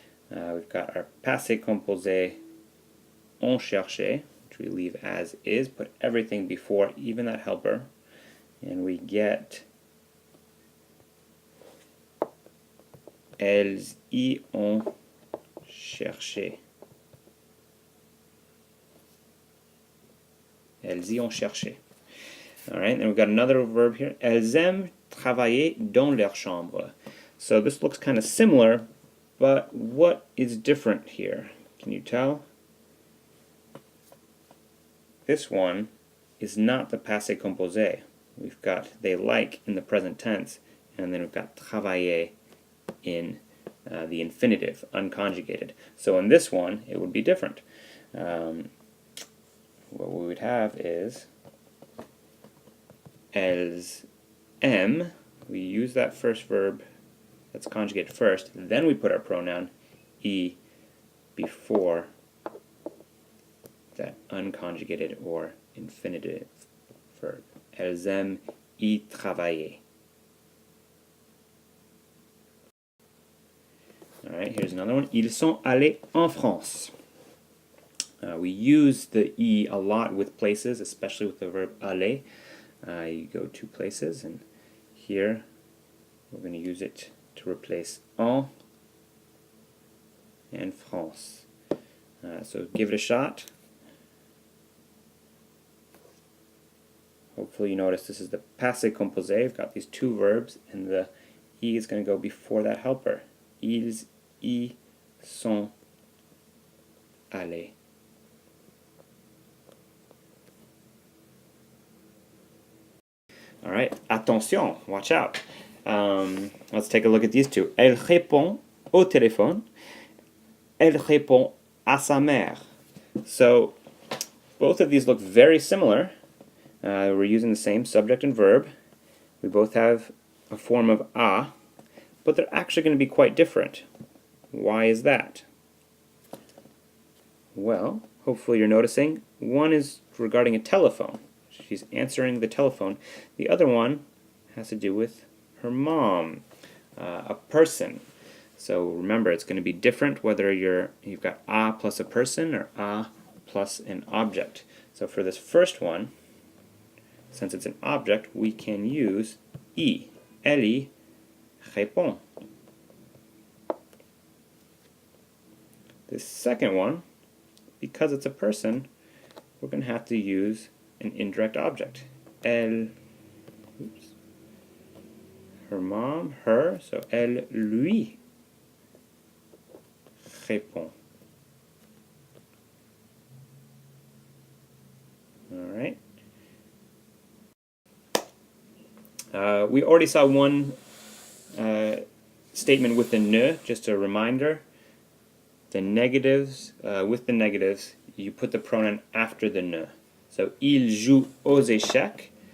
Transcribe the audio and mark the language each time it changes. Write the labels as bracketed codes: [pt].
[en] We've got our passé composé [fr] ont cherché, [en] which we leave as is, put everything before, even that helper, and we get [fr] elles y ont cherché. Elles y ont cherché. [en] Alright, and we've got another verb here. [fr] Elles aiment travailler dans leur chambre. [en] So this looks kind of similar, but what is different here? Can you tell? This one is not the passé composé. We've got they like in the present tense, and then we've got travailler in the infinitive, unconjugated. So in this one, it would be different. What we would have is [fr] elles aiment. [en] We use that first verb that's conjugated first, then we put our pronoun E before that unconjugated or infinitive verb. [fr] Elles aiment y travailler. [en] Alright, here's another one. [fr] Ils sont allés en France. [en] We use the E a lot with places, especially with the verb aller. You go to places, and here we're going to use it to replace en and France. So give it a shot. Hopefully you notice this is the passé composé. We've got these two verbs, and the E is going to go before that helper. [fr] Ils y sont allés. [en] Alright, attention, watch out. Let's take a look at these two. [fr] Elle répond au téléphone. Elle répond à sa mère. [en] So, both of these look very similar. We're using the same subject and verb. We both have a form of a, but they're actually going to be quite different. Why is that? Well, hopefully you're noticing one is regarding a telephone. She's answering the telephone. The other one has to do with her mom, a person. So remember, it's going to be different whether you've got a plus a person or a plus an object. So for this first one, since it's an object, we can use y. [fr] Elle y répond. [en] This second one, because it's a person, we're going to have to use an indirect object. Elle, oops, her mom, her, so [fr] elle lui répond. [en] Alright. We already saw one statement with the ne, just a reminder. The negatives, with the negatives, you put the pronoun after the ne. [fr] So, ils jouent aux échecs.